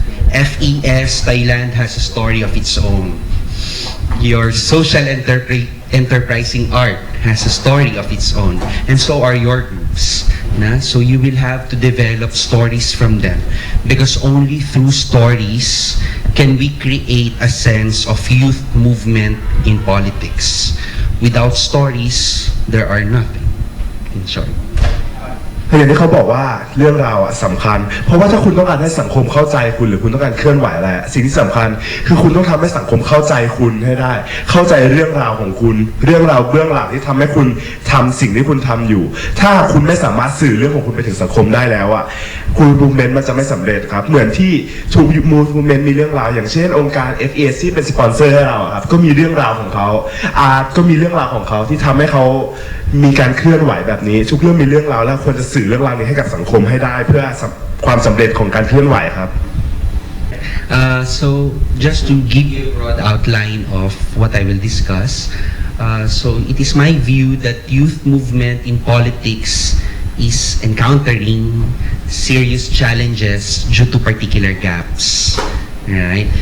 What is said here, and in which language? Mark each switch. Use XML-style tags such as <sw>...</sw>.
<en>FES Thailand has a story of its own. Your social enterprising art has a story of its own, and so are your groups. So you will have to develop stories from them, because only through stories can we create a sense of youth movement in politics. Without stories, there are nothing. In short.</en> <th>อย่างที่เขาบอกว่าเรื่องราวสำคัญเพราะว่าถ้าคุณต้องการให้สังคมเข้าใจคุณหรือคุณต้องการเคลื่อนไหวอะไรสิ่งที่สำคัญคือคุณต้องทำให้สังคมเข้าใจคุณให้ได้เข้าใจเรื่องราวของคุณเรื่องราวเบื้องหลังที่ทำให้คุณทำสิ่งที่คุณทำอยู่ถ้าคุณไม่สามารถสื่อเรื่องของคุณไปถึงสังคมได้แล้วอ่ะ คุณมูฟเมนต์มันจะไม่สำเร็จครับเหมือนที่ทูมูฟเมนต์มีเรื่องราวอย่างเช่นองค์การ FES ที่เป็นสปอนเซอร์ให้เราครับก็มีเรื่องราวของเขาอาร์ตก็มีเรื่องราวของเขาที่ทำให้เขามีการเคลื่อนไหวแบบนี้ทุกเรื่องมีเรื่องราวแล้วควรจะสื่อเรื่องราวนี้ให้กับสังคมให้ได้เพื่อความสำเร็จของการเคลื่อนไหวครับ</th> <en>So just to give you a broad outline of what I will discuss, so it is my view that youth movement in politics is encountering serious challenges due to particular gaps, right?</en>